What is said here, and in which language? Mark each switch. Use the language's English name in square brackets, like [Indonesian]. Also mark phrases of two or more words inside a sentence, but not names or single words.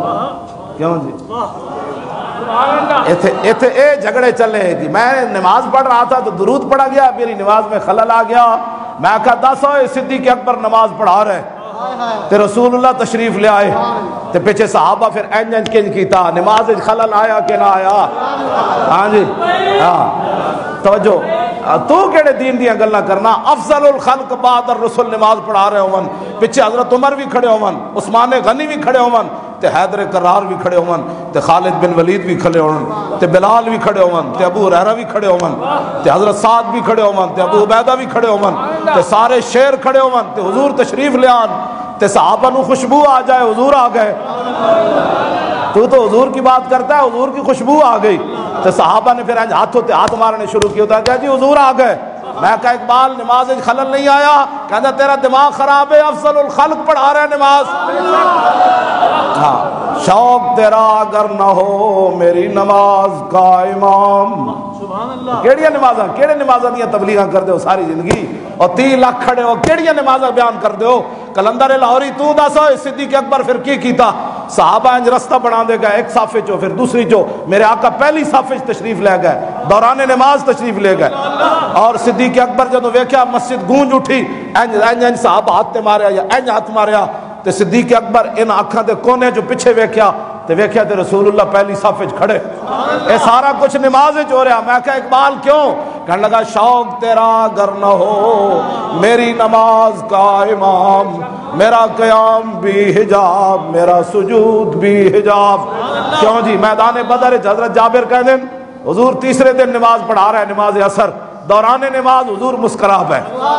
[Punjabi] کیوں جی ایتھے اے جھگڑے چلے [Urdu] کہ میں نماز پڑھ رہا تھا تو درود پڑھا گیا، میری نماز میں خلل آ گیا. [Punjabi] میں کہا دسو صدیق اکبر نماز پڑھا رہے تے رسول اللہ تشریف لے آئے تے پیچھے صحابہ پھر انج کنج کیتا، [Urdu] نماز خلل آیا کہ نہ آیا؟ ہاں جی ہاں توجہ. [Punjabi] تو کیڑے دین دیاں گلاں کرنا؟ [Arabic] افضل الخلق بعد الرسل [Punjabi] نماز پڑھا رہے ہون، پیچھے حضرت عمر بھی کھڑے ہون، عثمان غنی بھی کھڑے ہون تے حیدر کرار بھی کھڑے ہون تے خالد بن ولید بھی کھڑے ہون تے بلال بھی کھڑے ہون تے ابو ہریرہ بھی کھڑے ہون تے حضرت سعد بھی کھڑے ہون تے ابو عبیدہ بھی کھڑے ہون تے سارے شیر کھڑے ہون تے حضور تشریف لے آن تے صحابہ نو خوشبو آ جائے حضور آ گئے. [Urdu] تو حضور کی بات کرتا ہے، حضور کی خوشبو آ گئی تو صحابہ نے پھر ہاتھوں تے ہاتھ مارنے شروع کیا ہوتا ہے جی حضور آ گئے. میں کہا اقبال نماز خلل نہیں آیا؟ کہتا تیرا دماغ خراب ہے، [Arabic] افضل الخلق [Urdu] پڑھا رہا ہے نماز. ہاں شوق تیرا اگر نہ ہو میری نماز کا امام. [Punjabi] کیڑیاں نمازاں کیڑے نمازاں دیاں تبلیغاں کر دے ہو ساری زندگی اور 3 لاکھ کھڑے ہو کیڑیاں نمازاں بیان کر دے ہو؟ کلندر لاہوری تو دسو صدیق اکبر پھر کی کیتا؟ صحابہ انج رستہ بنا دے گئے، ایک صف چو پھر دوسری چو، میرے آقا پہلی صف تشریف لے گئے، دوران نماز تشریف لے گئے. اور صدیق اکبر جدو ویکھیا مسجد گونج اٹھی، انج صحابہ ہاتھ تے ماریا یا انج ہاتھ ماریا تے صدیق اکبر ان آنکھاں دے کونے جو پیچھے ویکھیا تے رسول اللہ پہلی صف وچ کھڑے. اے سارا کچھ نماز وچ ہو رہا. [Urdu] میں کہا اقبال کیوں؟ کہنے لگا شوق تیرا اگر نہ ہو میری نماز کا امام، میرا قیام بھی حجاب میرا سجود بھی حجاب. کیوں جی میدان بدر حضرت جابر کہہ دیں حضور تیسرے دن نماز پڑھا رہا ہے، نماز اثر، دوران نماز حضور مسکرا ہے.